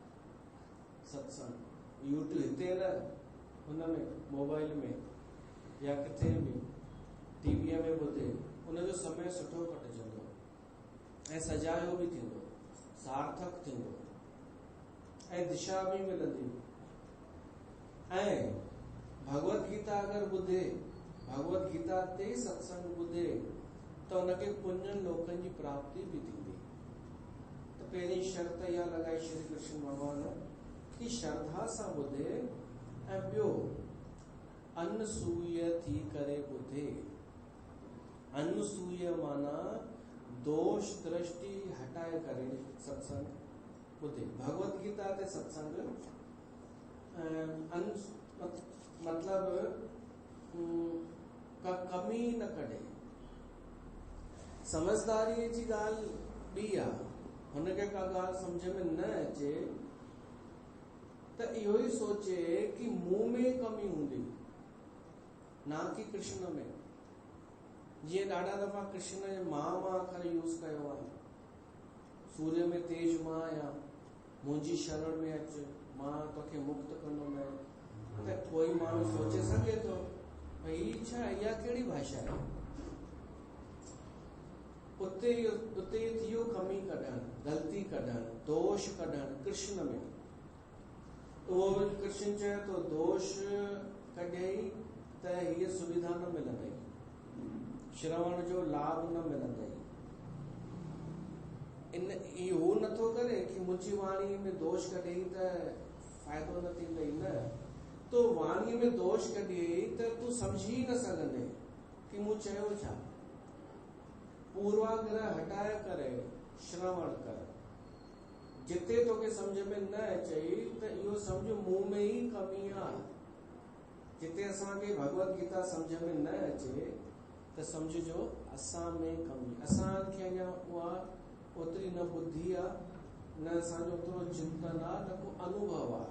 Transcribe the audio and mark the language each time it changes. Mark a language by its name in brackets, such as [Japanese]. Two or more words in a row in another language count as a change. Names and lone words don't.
[Sindhi] सत्संग यूट्यूब हिते न, हुनमें मोबाइल में या किथे बि टीवीअ में ॿुधे, उनजो समय सुठो कटिजंदो ऐं सजायो बि थींदो, सार्थक थींदो ऐं दिशा बि मिलंदी। ऐं भगवत गीता अगरि ॿुधे, भगवत गीता ते सत्संग ॿुधे, त उनखे पुण्य लोकनि जी प्राप्ति बि थींदी। त पहिरीं शर्त इहा लॻाई श्री कृष्ण भगवान कि श्रद्धा सां ॿुधे। ऐं ॿियो अनसूय थी करे ॿुधे। अनसूय माना दोष दृष्टि हटाए करे सत्संग ॿुधे। भगवत गीता ते सत्संग मतलब का कमी न कढे। समझदारी जी ॻाल्हि ॿी आहे, हुनखे का ॻाल्हि सम्झ में न अचे त इहो ई सोचे कि मूं में कमी हूंदी, ना कि कृष्ण में। जीअं ॾाढा दफ़ा कृष्ण जे मां अखर यूज़ कयो आहे। सूर्य में तेज मां आहियां, मुंहिंजी शरण में अच, मां तोखे मुक्त कंदुमि। त कोई माण्हू सोचे सघे थो भई ही छा, इहा कहिड़ी भाषा आहे। उते थी वियो कमी कढणु, ग़लती कढणु, दोष कढणु कृष्ण में। उहो कृष्ण चए थो दोष कढियई त हीअ सुविधा न मिलंदई, श्रवण जो लाभ न मिलंदई। इन इहो नथो करे कि मुंहिंजी वाणी में दोष कढियई त फ़ाइदो न थींदई, न। तो वाणी में दोष कढियई त तूं सम्झी न सघंदे कि मूं चयो छा। पूर्वाग्रह हटाए करे श्रवण कर। जिते तोखे सम्झ में न अचई त इहो सम्झ मूं में ई कमी आहे। जिते असांखे भगवत गीता सम्झ में न अचे त सम्झो असां में कमी, असांखे अञा उहा ओतिरी न बुद्धि आहे, न असांजो ओतिरो चिंतन आहे, न को अनुभव आहे।